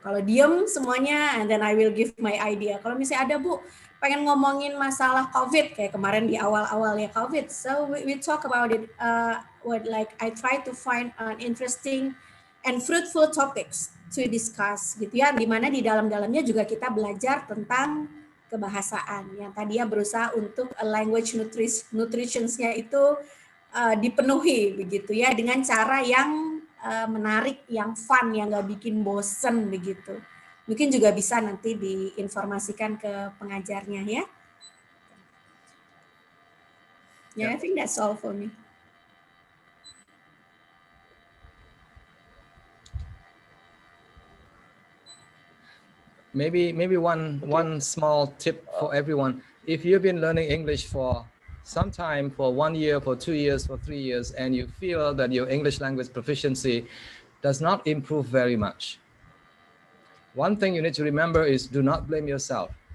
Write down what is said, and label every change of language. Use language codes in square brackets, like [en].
[id] Kalau diem semuanya, [en] and then I will give my idea. [id] Kalau misalnya ada, Bu, pengen ngomongin masalah COVID, kayak kemarin di awal-awal ya COVID. [en] So we talk about it, like I try to find an interesting and fruitful topics to discuss gitu ya. [id] Dimana di dalam-dalamnya juga kita belajar tentang kebahasaan. Yang tadinya berusaha untuk language nutrition-nya itu dipenuhi begitu ya, dengan cara yang menarik, yang fun, yang nggak bikin bosen begitu. Mungkin juga bisa nanti diinformasikan ke pengajarnya ya. [en] Yeah, I think that's all for me. Maybe one small tip for everyone. If you've been learning English for some time, for 1 year, for 2 years, for 3 years, and you feel that your English language proficiency does not improve very much, one thing you need to remember is do not blame yourself.